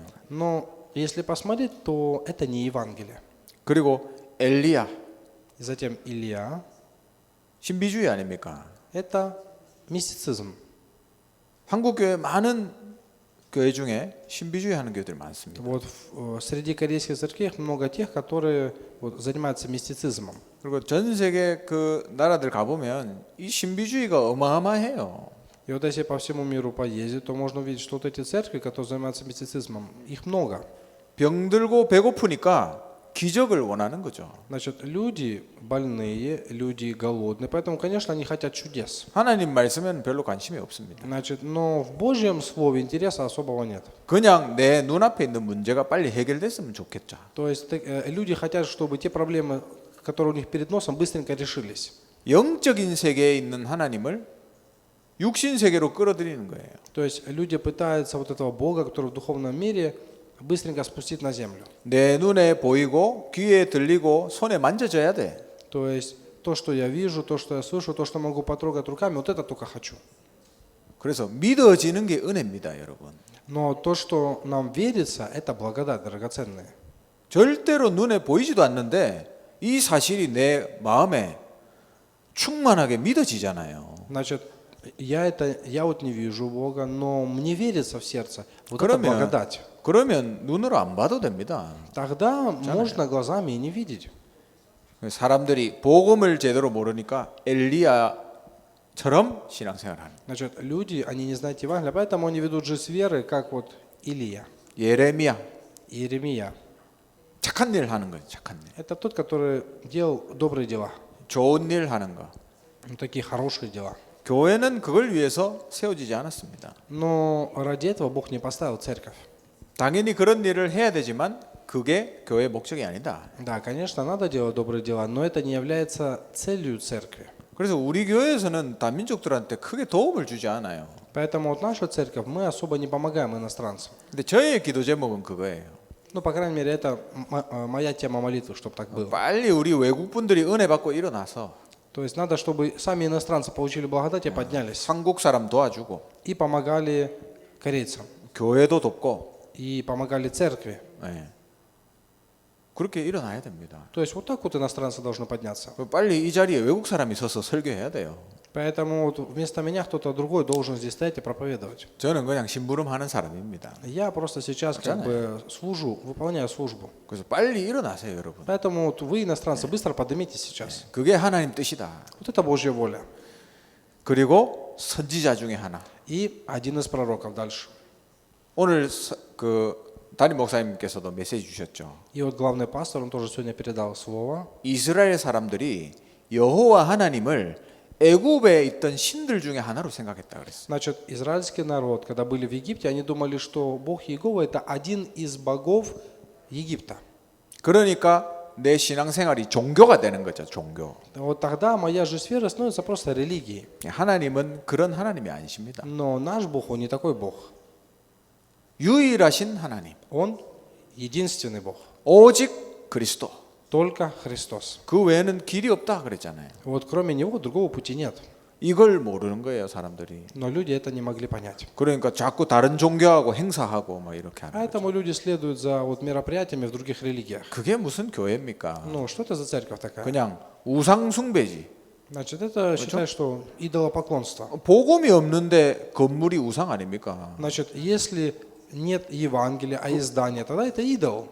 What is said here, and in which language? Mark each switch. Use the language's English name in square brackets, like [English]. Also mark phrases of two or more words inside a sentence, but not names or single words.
[Russian] Но если посмотреть, то это не Евангелие. [Korean] 그리고 엘리야 [Russian] И затем Илья [Korean] 신비주의 아닙니까? – [Russian] это мистицизм. [Korean] 한국 교회 많은 교회 중에 신비주의 하는 교회들이 많습니다. [Russian] Вот среди корейских церквей много тех, которые вот, занимаются мистицизмом. [Korean] 그리고 전 세계 그 나라들 가보면 이 신비주의가 어마어마해요. [Russian] И вот если по всему миру поездить, то можно увидеть, что вот эти церкви, которые занимаются мистицизмом, их много. [Korean] 병들고 배고프니까 기적을 원하는 거죠. [Russian] Значит, люди больные, люди голодные, поэтому, конечно, они хотят чудес. [Korean] 하나님 말씀에는 별로 관심이 없습니다. [Russian] Значит, но в Божьем Слове интереса особого нет. [Korean] 그냥 내 눈앞에 있는 문제가 빨리 해결됐으면 좋겠죠. [Russian] То есть люди хотят, чтобы те проблемы, которые у них перед носом, быстренько решились. [Korean] 영적인 세계에 있는 하나님을 육신 세계로 끌어들이는 거예요. [Russian] То есть люди пытаются вот этого Бога, который в духовном мире, быстренько спустить на землю. [Korean] 내 눈에 보이고 귀에 들리고 손에 만져져야 돼. [Russian] То есть то, что я вижу, то, что я слышу, то, что могу потрогать руками, вот это только хочу. [Korean] 그래서 믿어지는 게 은혜입니다, 여러분. [Russian] Но то, что нам верится, это благодать драгоценная. [Korean] 절대로 눈에 보이지도 않는데 이 사실이 내 마음에 충만하게 믿어지잖아요. [Russian] Значит, я вот не вижу Бога, но мне верится в сердце. Вот это благодать. [Korean] 그러면 눈으로 안 봐도 됩니다. [Russian] Тогда можно глазами и не видеть. [Korean] 사람들이 복음을 제대로 모르니까 엘리야처럼 신앙생활하는. [Russian] Значит, люди, они не знают Евангелия, поэтому они ведут жизнь веры, как вот Илия, [Korean] 예레미야 [Russian] Иеремия. [Korean] 착한 일 하는 거예요. 착한 일. [Russian] Это тот, который делал добрые дела, [Korean] 좋은 일 하는 거. [Russian] такие хорошие дела. [Korean] 교회는 그걸 위해서 세워지지 않았습니다. [Russian] Но ради этого Бог не поставил церковь. [Korean] 당연히 그런 일을 해야 되지만 그게 교회의 목적이 아니다. [Russian] Да, конечно, надо делать добрые дела, но это не является целью церкви. [Korean] 그래서 우리 교회에서는 다민족들한테 크게 도움을 주지 않아요. [Russian] Поэтому вот наша церковь, мы особо не помогаем иностранцам. [Korean] 근데 저의 기도 제목은 그거예요. [Russian] Ну, по крайней мере, это моя тема молитвы, чтобы так было. [Korean] 빨리 우리 외국 분들이 은혜 받고 일어나서 [Russian] То есть надо, чтобы сами иностранцы получили благодать и поднялись. [Korean] 한국 사람 도와주고 [Russian] И помогали корейцам. [Korean] 교회도 돕고 [Russian] И помогали церкви. [Korean] 예. 그렇게 일어나야 됩니다. [Russian] То есть вот так вот иностранцы должны подняться. [Korean] 빨리 이 자리에 외국 사람이 서서 설교해야 돼요. [Russian] Поэтому вот вместо меня кто-то другой должен здесь стоять и проповедовать. [Korean] 저는 그냥 심부름하는 사람입니다. [Russian] Я просто сейчас как бы служу, выполняю службу. [Korean] 그래서 빨리 일어나세요, 여러분. [Russian] Поэтому вот вы, иностранцы, быстро поднимитесь сейчас. [Korean] 그게 하나님 뜻이다. [Russian] Вот это Божья воля. [Korean] 그리고 선지자 중에 하나. [Russian] И один из пророков дальше. [Korean] 오늘 그 담임 목사님께서도 메시지 주셨죠. [Russian] И вот главный пастор, он тоже сегодня передал слово. [Korean] 이스라엘 사람들이 여호와 하나님을 애굽에 있던 신들 중에 하나로 생각했다 그랬어요. [Russian] Значит, израильский народ, когда были в Египте, они думали, что Бог Иегова – это один из богов Египта. [Korean] 그러니까 내 신앙생활이 종교가 되는 거죠, 종교. [Russian] Вот тогда моя жизнь веры становится просто религией. [Korean] 하나님은 그런 하나님이 아니십니다. [Russian] Но наш Бог, он не такой Бог. [Korean] 유일하신 하나님. [Russian] Он единственный Бог. [Korean] 오직 그리스도. [Russian] Только Христос. [Korean] 그 외에는 길이 없다 그랬잖아요. [Russian] Вот кроме Него другого пути нет. [Korean] 이걸 모르는 거예요, 사람들이. [Russian] Но люди это не могли понять. [Korean] 그러니까 자꾸 다른 종교하고 행사하고 뭐 이렇게 하는 거죠. [Russian] Поэтому люди следуют за вот мероприятиями в других религиях. [Korean] 그게 무슨 교회입니까? [Russian] Ну, что это за церковь такая? [Korean] 그냥 우상 숭배지. [Russian] Значит, это считай, что идолопоклонство. [Korean] 복음이 없는데 건물이 우상 아닙니까? [Russian] Значит, если нет Евангелия, а издание, тогда это идол.